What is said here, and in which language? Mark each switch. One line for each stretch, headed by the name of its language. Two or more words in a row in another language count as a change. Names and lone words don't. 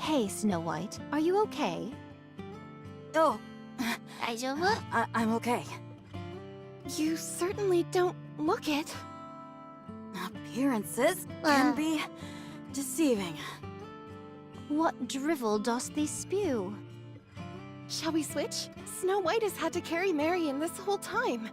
English: Hey, Snow White, are you okay? Oh,
Japanese: 大丈夫？
English: I'm okay. You certainly don't look it. Appearances can be deceiving. What drivel dost thee spew? Shall we switch? Snow White has had to carry Marion this whole time.